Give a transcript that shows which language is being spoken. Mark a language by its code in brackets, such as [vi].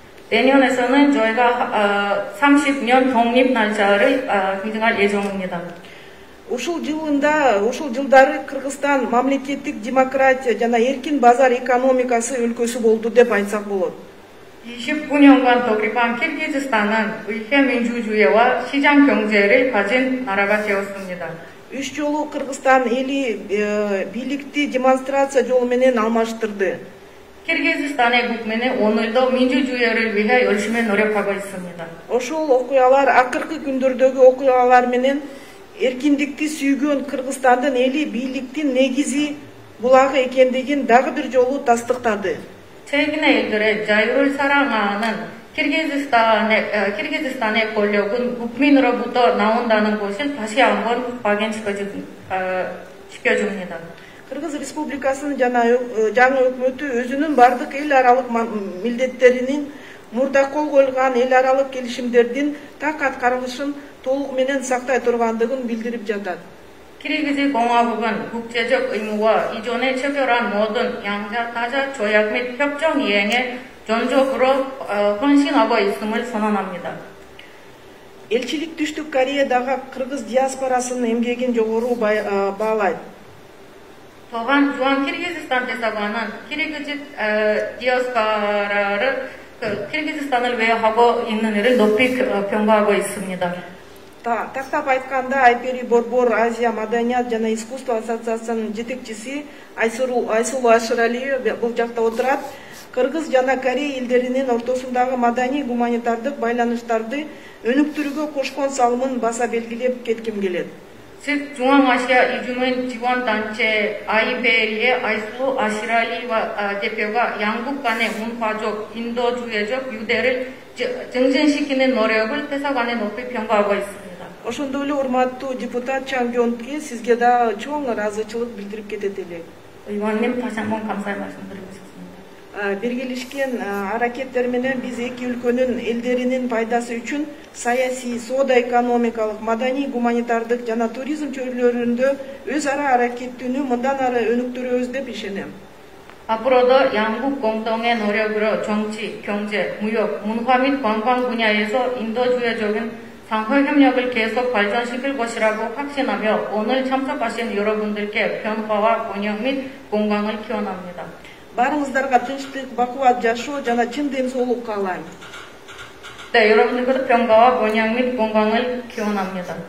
[ko] 내년에서는 저희가 30년 독립 날짜를 기증할 예정입니다. [ky] Ушул жылдары Кыргызстан мамлекеттик демократия жана эркин базар экономикасы өлкөсү болду деп айтсак болот. [ko] 29년간 독립한 키르기즈스탄은 의회 민주주의와 시장 경제를 가진 나라가 되었습니다. [ky] 3 жолу Кыргызстан эли бийликти демонстрация жолу менен алмаштырды. [ko] 키르기즈스탄의 국민은 오늘도 민주주의를 위해 열심히 노력하고 있습니다. [ky] Ошол окуялар акыркы күндөрдөгү окуялар менен эркиндикти сүйгөн Кыргызстандын эли бийликтин негизи булагы экендигин дагы бир жолу тастыктады. [ko] 최근의 일들에 자유를 사랑하는 키르기즈스탄의 권력은 국민으로부터 나온다는 것을 다시 한번 확인시켜줍니다. [ky] Кыргыз Республикасынын жаңы өкмөтү өзүнүн бардык эл аралык милдеттеринин мурда кол коюлган эл аралык келишимдердин так аткарылышын толугу менен сактай тургандыгын билдирип жатат. [ko] 키르기즈 공화국은 국제적 의무와 이전에 체결한 모든 양자 다자 조약 및 협정 이행에 전적으로 헌신하고 있음을 선언합니다. [ky] Элчилик Түштүк Кореядагы кыргыз диаспорасынын эмгегин жогору баалайт. [ko] 또한 주한 키르기즈스탄 대사관은 키르기즈 디아스포라를 키르기즈스탄을 위해 하고 있는 일을 높이 평가하고 있습니다. [ky] Тактап айтканда Айпери Борбор Азия маданият жана искусство ассоциациясынын жетекчиси Айсулу Ашыралиева бул жакта отурат. Кыргыз жана Корея элдеринин ортосундагы маданий гуманитардык байланыштарды өнүктүрүүгө кошкон салымын баса белгилеп кетким келет. [ko] 즉 중앙아시아 이주민 지원단체 아이베리의 아이슬루 아시랄리와 대표가 양국 간의 문화적, 인도주의적 유대를 증진시키는 노력을 대사관에 높이 평가하고 있습니다. [ky] Ошондой эле урматтуу депутат Чан Гёнке сизге да чоң ыраазычылык билдирип кетет элек. [ko] 의원님 다시 한번 감사의 말씀드리고 싶습니다. [ky] Биргелишкен аракеттер менен биз эки өлкөнүн элдеринин пайдасы үчүн саясий, соода-экономикалык, маданий, гуманитардык жана туризм чөйрөлөрүндө өз ара аракеттүүнү мындан ары өнүктүрөбүз деп ишенем. [ko] 앞으로도 양국 공동의 노력으로 정치, 경제, 무역, 문화 및 관광 분야에서 인도주의적인 상호 협력을 계속 발전시킬 것이라고 확신하며 오늘 참석하신 여러분들께 변화와 번영 및 건강을 기원합니다. [ky] Барыңыздарга тынчтык, бакубат жашоо жана чын ден соолук каалайм. [ko] 네, 여러분들께도 평화와 번영 및 건강을 기원합니다.